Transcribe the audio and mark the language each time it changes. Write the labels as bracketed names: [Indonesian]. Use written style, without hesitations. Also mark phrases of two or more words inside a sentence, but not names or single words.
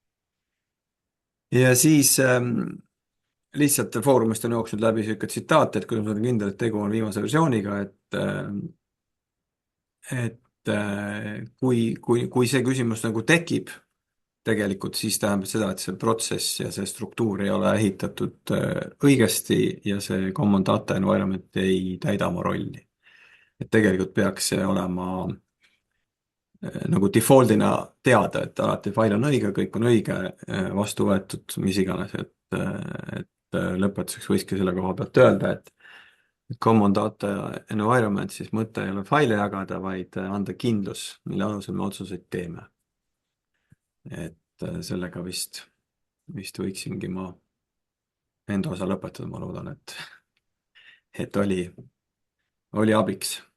[Estonian] Ja siis lihtsalt Foorumist on jooksnud läbi niisugune tsitaat, et kuidas ma olen kindel, et tegu on viimase versiooniga, et kui see küsimus nagu tekib, tegelikult siis tähendab seda, et see protsess ja see struktuur ei ole ehitatud õigesti ja see [English] common data environment [Estonian] ei täida oma rolli. Et tegelikult peaks see olema nagu default'ina teada, et alati fail on õige, kõik on õige, vastu võetud, mis iganes, et lõpetuseks võikski selle koha pealt öelda, et [English] common data environment, [Estonian] siis mõte ei ole faile jagada, vaid anda kindlus, mille alusel me otsuseid teeme. Et sellega vist võiksingi ma enda osa lõpetada, ma loodan, et oli abiks.